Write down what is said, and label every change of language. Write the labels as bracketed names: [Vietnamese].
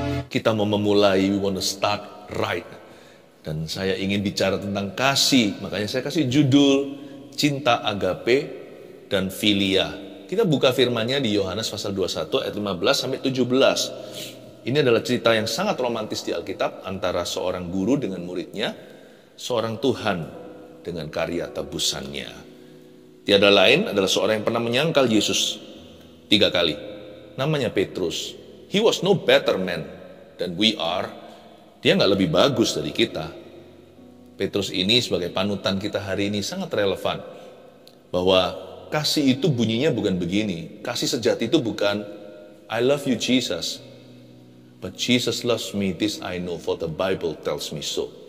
[Indonesian] Kita mau memulai, [English] we want to start right. [Indonesian] Dan saya ingin bicara tentang kasih, makanya saya kasih judul Cinta Agape dan Filia. Kita buka firman-Nya di Yohanes pasal 21 ayat 15 sampai 17. Ini adalah cerita yang sangat romantis di Alkitab antara seorang guru dengan muridnya, seorang Tuhan dengan karya tebusannya. Tiada lain adalah seorang yang pernah menyangkal Yesus 3 kali. Namanya Petrus. [English] He was no better man than we are. [Indonesian] Dia nggak lebih bagus dari kita. Petrus ini sebagai panutan kita hari ini sangat relevan. Bahwa kasih itu bunyinya bukan begini. Kasih sejati itu bukan [English] I love you Jesus. But Jesus loves me, this I know, for the Bible tells me so.